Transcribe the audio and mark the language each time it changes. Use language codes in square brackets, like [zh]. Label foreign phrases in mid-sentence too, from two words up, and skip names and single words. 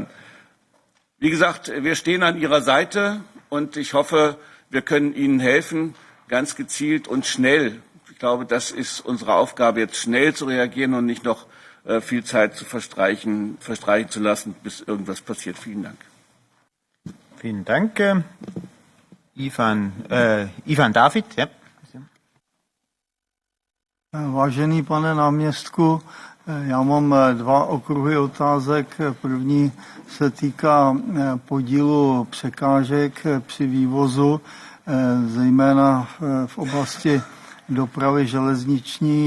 [de] Wie gesagt, wir stehen an Ihrer Seite und ich hoffe, wir können Ihnen helfen, ganz gezielt und schnell. Ich glaube, das ist unsere Aufgabe, jetzt schnell zu reagieren und nicht noch viel Zeit zu verstreichen zu lassen, bis irgendwas passiert. Vielen Dank. Vielen Dank. Ivan David, ja. [cs] Vážený pane náměstku, já mám dva okruhy otázek. První se týká podílu překážek při vývozu, zejména v oblasti dopravy železniční,